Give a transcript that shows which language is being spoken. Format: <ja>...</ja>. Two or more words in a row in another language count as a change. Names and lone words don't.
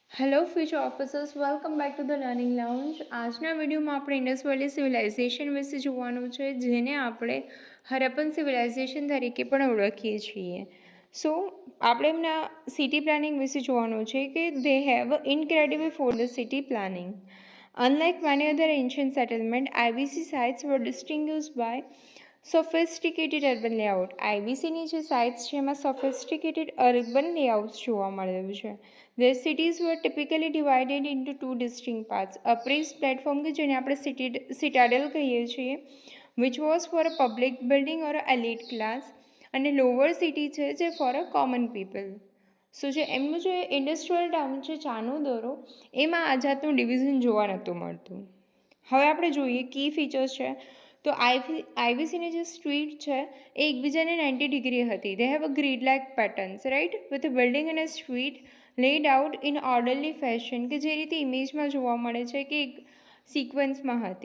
<en>hello future officers, welcome back to the learning lounge.</en> <gu>આજના વિડીયોમાં આપણે</gu> <en>Indus Valley civilization</en> <gu>વિશે જોવાનું છે, જેને આપણે</gu> <en>Harappan civilization</en> <gu>તરીકે પણ ઓળખીએ છીએ. સો આપણે એમના</gu> <en>city planning</en> <gu>વિશે જોવાનું છે કે</gu> <en>they have incredible for the city planning. Unlike many other ancient settlements, IBC sites were distinguished by sophisticated urban layout.</en> <gu>IBCની જે સાઇટ્સ છે એમાં</gu> <en>sophisticated urban layouts</en> <gu>જોવા મળ્યું છે.</gu> <en>Their cities were typically divided into two distinct parts. A raised platform</en> <gu>કે જેને આપણે citadel કહીએ છીએ,</gu> <en>which was for a public building or a elite class, અને lower city</en> <gu>છે જે</gu> <en>for a common people.</en> <gu>સો જે એમનું જે</gu> <en>industrial town</en> <gu>છે ચાનુદોરો, એમાં આ જાતનું ડિવિઝન જોવા નહોતું મળતું. હવે આપણે જોઈએ</gu> <en>key features</en> <gu>છે તો આઈવીસીની જે સ્ટ્રીટ છે એ એકબીજાને 90 ડિગ્રી હતી.</gu> <en>they have a grid like patterns, right, with a building અને street laid out in orderly fashion,</en> <gu>કે જે રીતે ઇમેજમાં જોવા મળે છે કે એક સિક્વન્સમાં હતી.</gu>